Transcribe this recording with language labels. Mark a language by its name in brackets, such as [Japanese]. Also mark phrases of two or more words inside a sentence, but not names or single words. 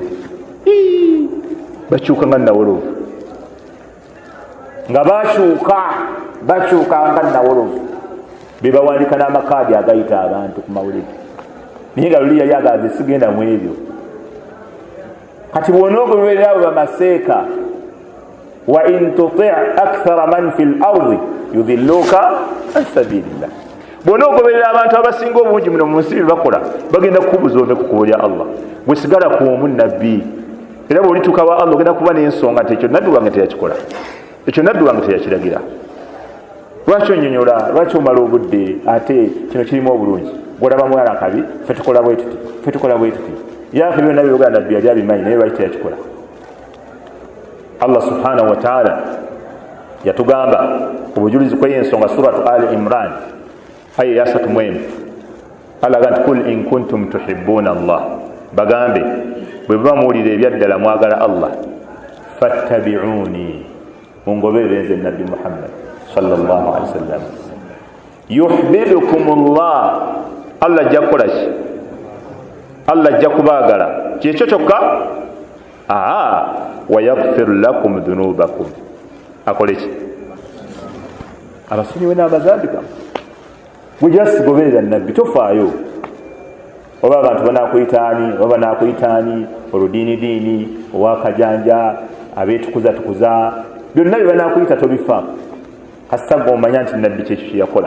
[Ganda] Bakyuka nga Nawolovu, nga bakyuka nga Nawolovu, be bawandiika n'amakaadi agayita abantu ku mawuledi. Naye nga luli yali agaze sigenda mu ebyo. kati bw'onoogoberera abo bamaseeka [Arabic] وإن تطع أكثر من في الأرض يضلوك عن سبيل الله, [Ganda] bw'onoogoberera abantu abasinga obungi muno mu nsi bye bakola bagenda kukubuza ove ku kkubo lya Allah, gwe sigala kuomu nabbi. Era bw'olituuka wa Allah ogenda kuba n'ensonga nti ekyo nabbi wange teyakikola, ekyo nabbi wange teyakiragira. Lwaki onyonyola, lwaki omala obudde ate kino kirimu obulungi, gwolaba mwala kabi, ffe tukola bwe tuti, ffe tukola bwe tuti. Yaafe byonna byogala nabbi yali abimanyi naye lwaki teyakikola. Allah [Arabic] سبحانه وتعالى [Ganda] yatugamba ku bujulizi kw'ensonga suratu Ali Imran aya ya 31, Allah agamba [Arabic] قل إن كنتم تحبون الله, [Ganda] bagambe bwe muba muwulira ebyaddala mwagala Allah, fattabi'uni, mungoberere nze nabbi Muhammad [Arabic] صلى الله عليه وسلم, [Ganda] yuhibbukumullah, Allah ajja kukola ki? Allah ajja kubaagala kyekyo kyokka. [Arabic] ويغفر لكم ذنوبكم, [Ganda] akole ki? Abasonyiwe n'amazambi gammwe. Gwe gyasigoberera nabbi tofaayo, oba abantu banakuyitaani, oba banakuyitaani oludiinidiini, owakajanja, abeetukuza, byonna bye banakuyita tobifaako, kasita g'omanya nti nabbi kyekyo kye yakola.